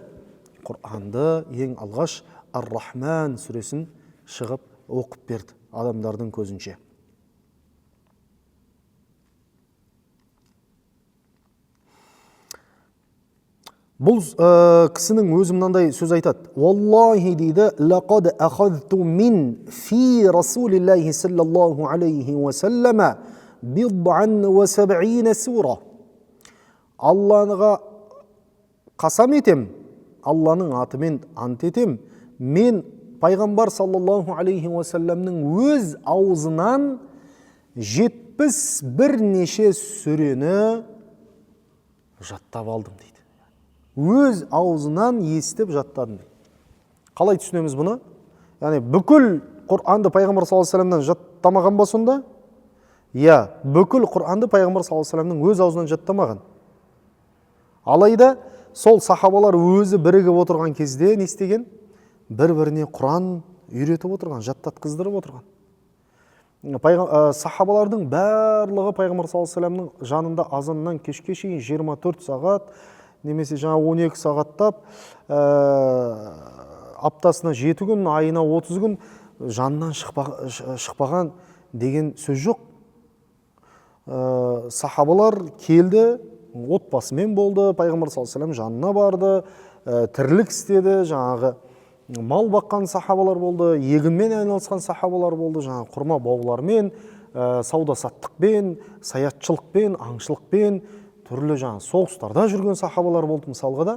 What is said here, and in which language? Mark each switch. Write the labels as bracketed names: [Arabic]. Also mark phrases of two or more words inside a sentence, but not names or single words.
[Kazakh] Құранды ең алғаш Ар-Рахман сүресін шығып оқып берді адамдардың көзінше. Бұл кісінің өзі мынандай сөз айтады. Валлахи дейді, [Arabic] لقد أخذت من في رسول الله صلى الله عليه وسلم بضعا وسبعين سورة. [Kazakh] Аллаға қасам етем, Алланың атымен ант етем, мен пайғамбар [Arabic] صلى الله عليه وسلم [Kazakh] өз аузынан 71 неше сүрені жаттап алдым дейді. Өз аузынан естіп жаттадым. Қалай түсінеміз бұны? Яғни бүкіл Құранды пайғамбар [Arabic] صلى الله عليه وسلم [Kazakh] жаттамаған ба сонда? Бүкіл Құранды пайғамбар [Arabic] صلى الله عليه وسلم [Kazakh] өз аузынан жаттамаған. Алайда сол сахабалар өзі бірігіп отырған кезде не істеген? Бір-біріне Құран үйретіп отырған, жаттатқыздырып отырған. Сахабалардың барлығы пайғамбар [Arabic] صلى الله عليه وسلم [Kazakh] жанында азаннан кешке шейін 24 сағат немесе 12 сағаттап аптасына 7 күн, айына 30 күн жанынан шықпаған деген сөз жоқ. Сахабалар келді, отбасымен болды, пайғамбар [Arabic] صلى الله عليه وسلم [Kazakh] жанына барды, тірлік істеді, жаңағы мал баққан сахабалар болды, егінмен айналысқан сахабалар болды, жаңағы құрма баулармен, сауда саттықпен, саятшылықпен, аңшылықпен, түрлі жаңа соғыстарда жүрген сахабалар болды мысалға да.